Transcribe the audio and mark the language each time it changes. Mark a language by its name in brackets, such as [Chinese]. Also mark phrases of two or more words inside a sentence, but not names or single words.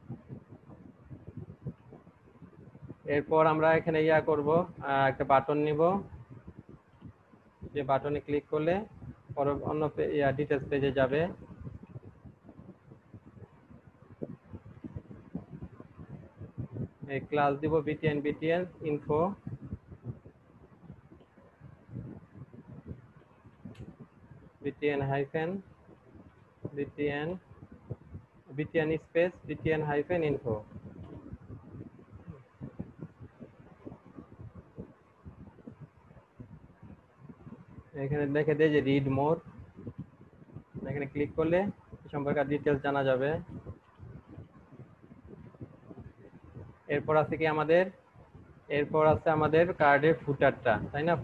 [Bangla] এরপর আমরা এখানে করব, একটা বাটন নিব, যে বাটনে ক্লিক করলে অন্য ডিটেলস পেজে যাবে। এই ক্লাস দিব [English] btn info, btn hyphen btn space btn hyphen info। [Bangla] এখানে দেখে দেয় যে [English] read more, [Bangla] এখানে ক্লিক করলে সম্পর্কে ডিটেলস জানা যাবে। এরপর আছে কি আমাদের, এরপর আছে আমাদের কার্ডের ফুটারটা, তাই না?